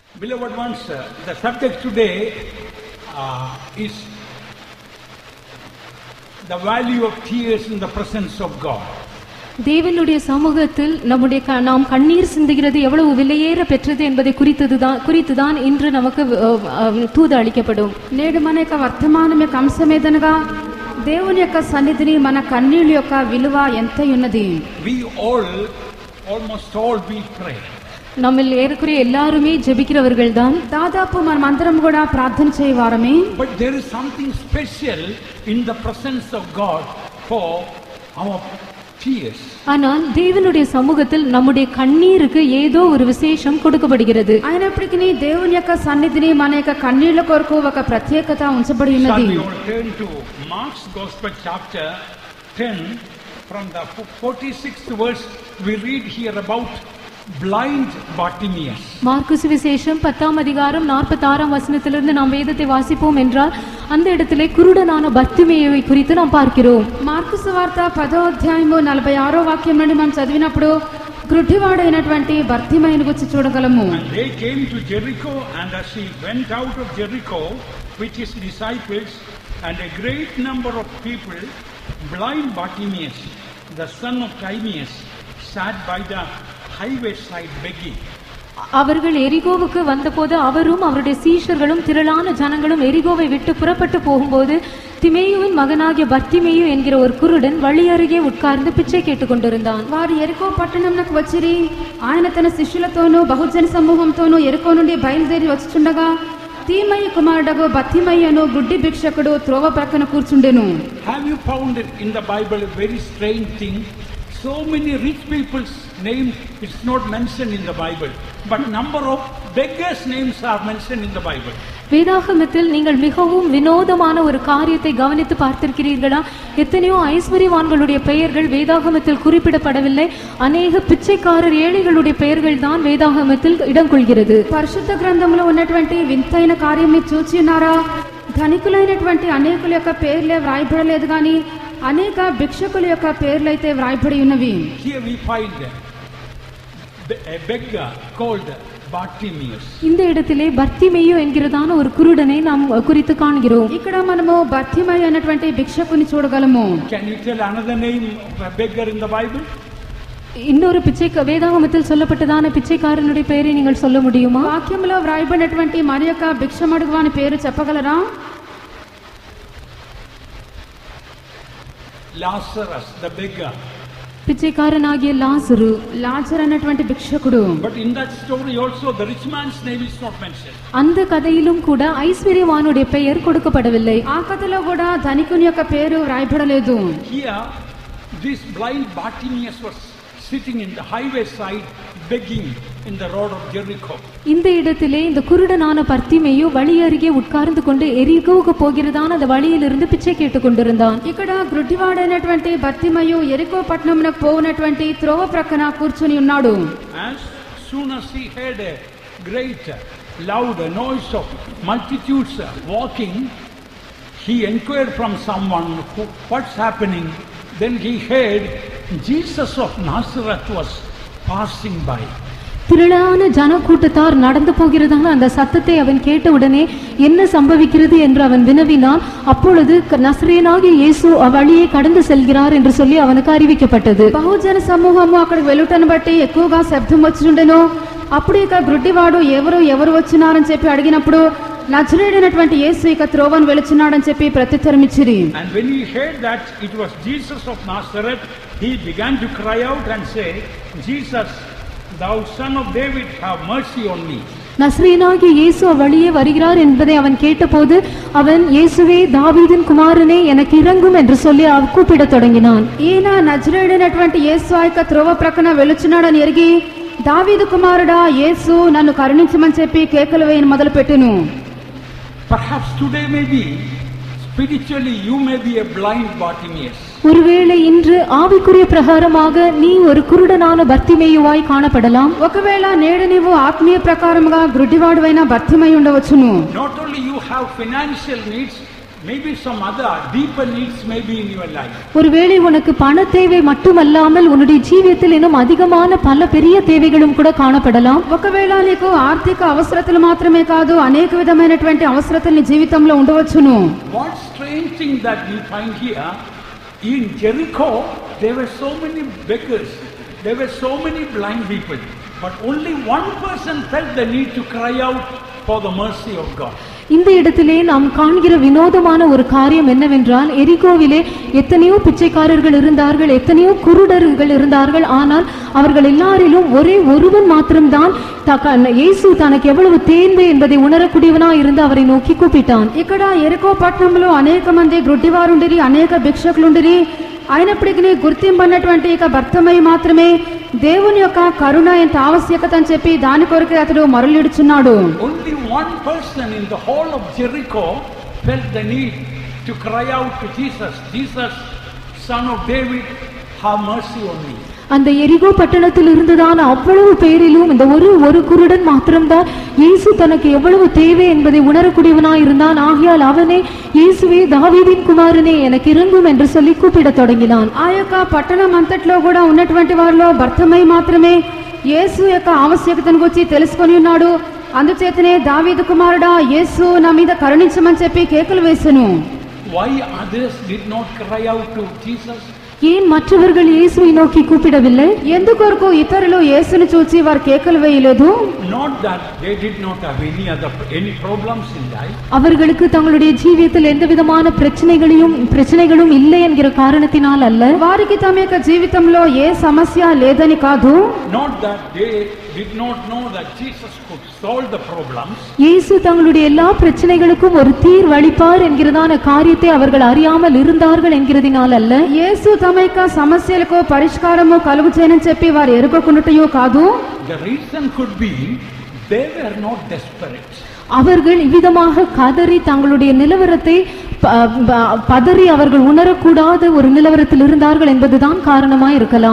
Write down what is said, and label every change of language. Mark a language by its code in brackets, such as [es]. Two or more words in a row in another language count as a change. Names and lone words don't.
[en] Beloved ones, the subject today is the value of tears in the presence of God. [ta] தேவனுடைய சமூகத்தில் நாம் கண்ணீர் சிந்துகிறது எவ்வளவு விலையேற பெற்றது என்பதை குறித்துதான் இன்று நமக்கு தூது అளிக்கப்படும். [te] నేడు మన యొక్క వర్తమానం యొక్క అంశమేదనగా దేవుని యొక్క సన్నిధిని మన కన్నీళ్ల యొక్క విలువ ఎంత ఉన్నది. [en] We almost all we pray. [ta] நம்மில் ஏறக்குறைய எல்லாருமே ஜெபிக்கிறவர்கள் தான். [te] దాదాపు మనమందరం కూడా ప్రార్థన చేయవారమే. [en] But there is something special in the presence of God for our tears. [ta] ஆனால் தேவனுடைய சமூகத்தில் நம்முடைய கண்ணீருக்கு ஏதோ ஒரு விசேஷம் கொடுக்கப்படுகிறது. [te] అయినప్పటికీ దేవుని యొక్క సన్నిధిని మన యొక్క కన్నీళ్ల కొరకు ఒక ప్రత్యేకత ఉంచబడి ఉన్నది. [en] Shall we all turn to Mark's Gospel chapter 10 from the 46th verse we read here about blind Bartimaeus. [ta] மார்க்கு சுவிசேஷம் 10ஆம் அதிகாரம் 46ஆம் வசனத்திலிருந்து நாம் வேதத்தை வாசிப்போம் என்றால் அந்த இடத்திலே குருடனான பர்த்திமேயுவை குறித்து நாம் பார்க்கிறோம். [te] మార్కు సువార్త 10వ అధ్యాయము 46వ వాక్యం నుండి మనం చదివినప్పుడు గ్రుడ్డివాడైనటువంటి బర్తిమేయుని గురించి చూడగలము. [en] They came to Jericho, and as he went out of Jericho with his disciples and a great number of people, blind Bartimaeus, the son of Timaeus, sat by the highway side begging. [ta] அவர்கள் எரிகோவுக்கு வந்தபோது அவரும் அவருடைய சீஷர்களும் திரளான ஜனங்களும் எரிகோவை விட்டு புறப்பட்டு போகும்போது திமேயுவின் மகனாகிய பர்த்திமேயு என்கிற ஒரு குருடன் வழி அருகே உட்கார்ந்து பிச்சை கேட்டுக் கொண்டிருந்தான். [te] వారు ఎరికో పట్టణంకు వచ్చిరి ఆయన తన శిష్యులతోనూ బహుజన సమూహంతోనూ ఎరికో నుండి బయలుదేరి వచ్చుచుండగా తీమయ్య కుమారుడగు బర్తిమేయును గుడ్డి భిక్షకుడు త్రోవ ప్రక్కన కూర్చుండెను. [en] Have you found it in the Bible a very strange thing? So many rich people's names it's not mentioned in the Bible, but number of beggars names are mentioned in the Bible. [ta] வேதாகமத்தில் நீங்கள் மிகவும் வினோதமான ஒரு காரியத்தை கவனித்து பார்த்திருக்கிறீர்களா? எத்தனையோ ஐஸ்வர்யவான்களுடைய பெயர்கள் வேதாகமத்தில் குறிப்பிடப்படவில்லை. அநேக பிச்சைக்காரர் ஏழைகளுடைய பெயர்கள் தான் வேதாகமத்தில் இடம் கொள்கிறது. [te] పరిశుద్ధ గ్రంథంలో ఉన్నటువంటి వింతైన కార్యాన్ని చూచి ఉన్నారా? ధనికులైనటువంటి అనేకుల యొక్క పేర్లే వ్రాయబడలేదు కానీ అనేక భిక్షకుల యొక్క పేర్లు అయితే వ్రాయబడి ఉన్నవి. [en] Here we find a beggar called Bartimaeus. [ta] இந்த இடத்திலே பர்த்திமேயு என்கிறதான ஒரு குருடனை நாம் குறித்து காண்கிறோம். [te] ఇక్కడ మనము బర్తిమేయు అనేటువంటి భిక్షకుని చూడగలము. [en] Can you tell another name of a beggar in the Bible? [ta] இன்னொரு வேதாகமத்தில் சொல்லப்பட்டதான பிச்சைக்காரனுடைய பெயரை நீங்கள் சொல்ல முடியுமா? [te] వాక్యంలో వ్రాయబడినటువంటి మరి యొక్క భిక్షమడుగువాని పేరు చెప్పగలరా? [en] Lazarus the beggar. [ta] பிச்சைக்காரனாகிய லாசரு [te] అనేటువంటి భిక్షకుడు. [en] But in that story also the rich man's name is not mentioned. [ta] அந்த கதையிலும் கூட ஐஸ்வர்யவானுடைய பெயர் கொடுக்கப்படவில்லை. [te] ఆ కథలో కూడా ధనికుని యొక్క పేరు వ్రాయబడలేదు. [en] Here this blind Bartimaeus was sitting in the highway side begging in the road of Jericho. [ta] இந்த இடத்திலே இந்த குருடனான பர்த்திமேயு வழி அருகே உட்கார்ந்து கொண்டு எரிகோவுக்கு போகிறதான அந்த வழியிலிருந்து பிச்சை கேட்டுக் கொண்டிருந்தான். [te] ఇక్కడ గ్రుడ్డివాడైనటువంటి బర్తిమేయు ఎరికో పట్టణమునకు పోవునటువంటి త్రోవ ప్రక్కన కూర్చుని ఉన్నాడు. [en] As soon as he heard a great loud noise of multitudes walking, he inquired from someone what's happening. Then he heard Jesus of Nazareth was passing by. [ta] திரளான ஜனக்கூட்டத்தார் நடந்து போகிறதான அந்த சத்தத்தை அவன் கேட்டவுடனே என்ன சம்பவிக்கிறது என்று அவன் வினவினான். அப்பொழுது நசரேயனாகிய இயேசு அவ்வழியே கடந்து செல்கிறார் என்று சொல்லி அவனுக்கு அறிவிக்கப்பட்டது. [te] బహుజన సమూహము అక్కడికి వెళ్ళుటను బట్టి ఎక్కువగా శబ్దం వచ్చుండెను. అప్పుడు ఇక గ్రుడ్డివాడు ఎవరు వచ్చినారని చెప్పి అడిగినప్పుడు నజరేయుడైనటువంటి యేసు ఇక త్రోవను వెలుచున్నాడని చెప్పి ప్రత్యుత్తరం ఇచ్చిరి. [en] And when he heard that it was Jesus of Nazareth, he began to cry out and say, Jesus, thou son of David, have mercy on me. [ta] நசரேயனாகிய இயேசு அவ்வழியே வருகிறார் என்பதை அவன் கேட்டபோது அவன் இயேசுவே தாவீதின் குமாரனே எனக்கு இரங்கும் என்று சொல்லி கூப்பிடத் தொடங்கினான். [te] ఈయన నజరేయుడైనటువంటి యేసు ఆ యొక్క త్రోవ ప్రక్కన వెలుచున్నాడని ఎరిగి దావీదు కుమారుడా యేసు నన్ను కరుణించమని చెప్పి కేకలు వేయను మొదలుపెట్టెను. [en] Perhaps today maybe spiritually you may be a blind Bartimaeus. [ta] ஒருவேளை இன்று ஆவிக்குரிய பிரகாரமாக நீ ஒரு குருடனான பர்த்திமேயுவாய் காணப்படலாம். [te] ఒకవేళ నేడు నీవు ఆత్మీయ ప్రకారముగా గ్రుడ్డివాడువైన బర్తిమేయు ఉండవచ్చును. [en] Not only you have financial needs, Maybe some other deeper needs may be in your life. [ta] ஒருவேளை உனக்கு பண தேவை மட்டுமல்லாமல் உன்னுடைய ஜீவியத்தில் இன்னும் அதிகமான பல பெரிய தேவைகளும் கூட காணப்படலாம். [te] ఒకవేళ నీకు ఆర్థిక అవసరతలు మాత్రమే కాదు అనేక విధమైనటువంటి అవసరతలు నీ జీవితంలో ఉండవచ్చును. [en] What strange thing that we find here in Jericho, there were so many beggars, there were so many blind people, but only one person felt the need to cry out for the mercy of God. [ta] இந்த இடத்திலே நாம் காண்கிற வினோதமான ஒரு காரியம் என்னவென்றால், எரிகோவிலே எத்தனையோ பிச்சைக்காரர்கள் இருந்தார்கள், எத்தனையோ குருடர்கள் இருந்தார்கள். ஆனால் அவர்கள் எல்லாரிலும் ஒரே ஒருவன் மாத்திரம்தான் இயேசு தனக்கு எவ்வளவு தேவை என்பதை உணரக்கூடியவனா இருந்து அவரை நோக்கி கூப்பிட்டான். [te] ఇక్కడ ఎరికో పట్టణంలో అనేక మంది గ్రుడ్డివారుండిరి, అనేక భిక్షకులుండిరి. అయినప్పటికీ గుర్తింపన్నటువంటి ఇక భర్తమై మాత్రమే దేవుని యొక్క కరుణ ఎంత ఆవశ్యకత అని చెప్పి దాని కొరకే అతడు మరలిడుచున్నాడు. [en] Only one person in the whole of Jericho felt the need to cry out to Jesus, Jesus, son of David, have mercy on me. [ta] அந்த எரிகோ பட்டணத்தில் இருந்ததான அவ்வளவு பேரிலும் இந்த ஒரு குருடன் மாத்திரம்தான் இயேசு தனக்கு எவ்வளவு தேவை என்பதை உணரக்கூடியவனாய் இருந்தான். ஆகையால் அவனே, இயேசுவே தாவீதின் குமாரனே எனக்கு இறங்கும் என்று சொல்லி கூப்பிடத் தொடங்கினான். [te] ఆ యొక్క పట్టణం అంతట్లో కూడా ఉన్నటువంటి వారిలో భర్తమై మాత్రమే యేసు యొక్క ఆవశ్యకతను గురించి తెలుసుకొని ఉన్నాడు. అందుచేతనే దావీదు కుమారుడా యేసు నా మీద కరుణించమని చెప్పి కేకలు వేసెను. [en] Why others did not cry out to Jesus? [ta] ஏன் மற்றவர்கள் இயேசுவை நோக்கி கூப்பிடவில்லை? [te] ఎందుకొరకు ఇతరులు యేసును చూచి వారు కేకలు వేయలేదు? [en] Not that they did not have any problems in life. [ta] அவர்களுக்கு தங்களுடைய ஜீவியத்தில் எந்த விதமான பிரச்சனைகளும் இல்லை என்கிற காரணத்தினால் அல்ல. [te] వారికి తమ యొక్క జీవితంలో ఏ సమస్య లేదని కాదు. [en] Not that they did not know that Jesus could solve the problems. [ta] இயேசு தங்களுடைய எல்லா பிரச்சனைகளுக்கும் ஒரு தீர்வளிப்பார் என்கிறதான காரியத்தை அவர்கள் அறியாமல் இருந்தார்கள் என்கிறதினால் அல்ல. [te] యేసు తమ యొక్క సమస్యలకు పరిష్కారము కలుగు చేయనని చెప్పి వారు ఎరుగకున్నటయో కాదు. [en] The reason could be they were not desperate. [ta] அவர்கள் இவ்விதமாக கதறி தங்களுடைய நிலவரத்தை பதறி அவர்கள் உணரக்கூடாத ஒரு நிலவரத்தில் இருந்தார்கள் என்பதுதான் காரணமாய் இருக்கலாம்.